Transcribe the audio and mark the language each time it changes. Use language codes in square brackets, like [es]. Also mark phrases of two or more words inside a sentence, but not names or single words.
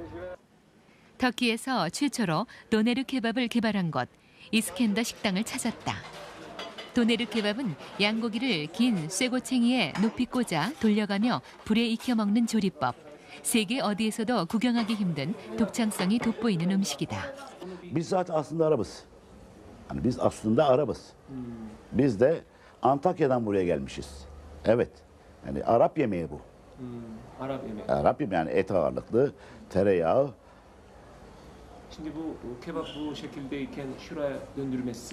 [ko] 터키에서 최초로 도네르 케밥을 개발한 곳, 이스켄더 식당을 찾았다. 도네르 케밥은 양고기를 긴 쇠고챙이에 높이 꽂아 돌려가며 불에 익혀 먹는 조리법. 세계 어디에서도 구경하기 힘든 독창성이 돋보이는 음식이다. [tr] Biz zaten aslında Arabız. Hani biz aslında Arabız. Biz de Antakya'dan buraya gelmişiz. Evet. Yani Arap yemeği bu. Arap yemeği. Arap yemeği yani et ağırlıklı, tereyağı. Şimdi bu kebap bu şekildeyken şuraya döndürmesi.